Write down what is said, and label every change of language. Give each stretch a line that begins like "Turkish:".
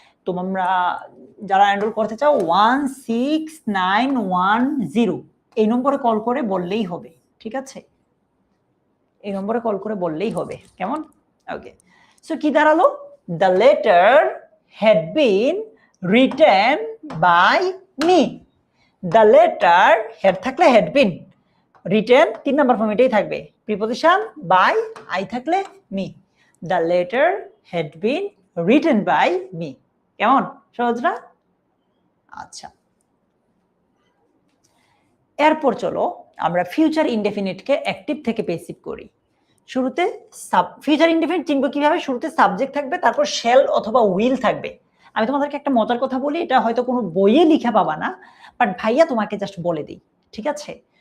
Bangla: তোমরা যারা এনরোল করতে চাও 16910 এই নম্বরে কল করে বললেই হবে, ঠিক আছে, এই নম্বরে কল করে বললেই হবে, কেমন। ওকে সো কি দাঁড়ালো,
English: The letter had been written by me. The letter had
Bangla: থাকলে
English: had been, written
Bangla: 3 number form এটাই থাকবে, প্রিপজিশন by, I থাকলে me.
English: The letter had been written by me.
Bangla: কেমন সহজ না? আচ্ছা, এরপর চলো আমরা ফিউচার ইনডেফিনিটকে অ্যাক্টিভ থেকে প্যাসিভ করি। শুরুতে ফিউচার ইনডেফিনিট চিনব কিভাবে? শুরুতে সাবজেক্ট থাকবে, তারপর শ্যাল অথবা উইল থাকবে। আমি তোমাদেরকে একটা মজার কথা বলি, এটা হয়তো কোনো বইয়ে লেখা পাবা না, বাট ভাইয়া তোমাকে জাস্ট বলে দিই, ঠিক আছে?